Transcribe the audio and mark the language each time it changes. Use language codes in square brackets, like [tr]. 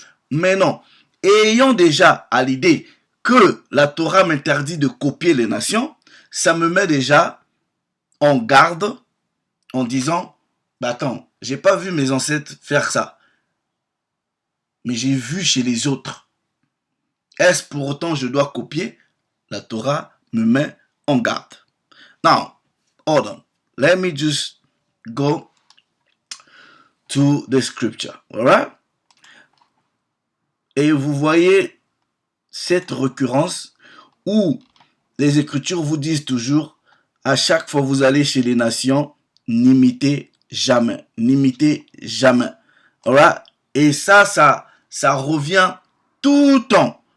[fr] Mais non, ayant déjà à l'idée que la Torah m'interdit de copier les nations, ça me met déjà en garde en disant, bah attends, j'ai pas vu mes ancêtres faire ça, mais j'ai vu chez les autres. Est-ce pour autant je dois copier? La Torah me met en garde. [en] Now, hold on. Let me just go to the scripture. Alright? [fr] Et vous voyez cette récurrence où les Écritures vous disent toujours, à chaque fois que vous allez chez les nations, n'imitez jamais. N'imitez jamais. Alright? Et ça revient tout le temps.